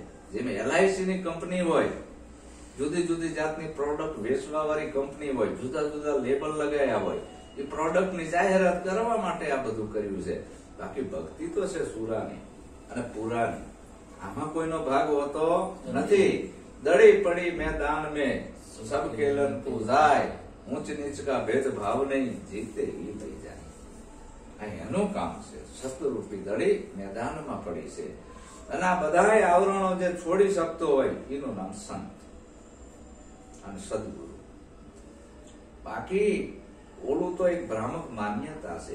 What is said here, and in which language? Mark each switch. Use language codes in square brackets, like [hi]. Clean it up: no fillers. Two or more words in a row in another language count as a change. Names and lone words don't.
[gu] જેમ LIC ની કંપની હોય, જુદી જુદી જાતની પ્રોડક્ટ વેચવા વાળી કંપની હોય, જુદા જુદા લેબલ લગાયા હોય, એ પ્રોડક્ટ ની જાહેરાત કરવા માટે આ બધું કર્યું છે. બાકી ભક્તિ તો છે સુરાની અને પુરાની. આમાં કોઈનો ભાગ હોતો નથી. દડી પડી મેદાન [hi] में सब खेलन तू जाए, ऊंच नीच का भेदभाव नहीं, जीते ही लई જાય. [gu] આ એનું કામ છે. શસ્ત્રરૂપી દડી મેદાનમાં પડી છે અને આ બધા આવરણો જે છોડી શકતો હોય એનું નામ સંત અને સદગુરુ. બાકી ઓલું તો એક ભ્રામક માન્યતા છે.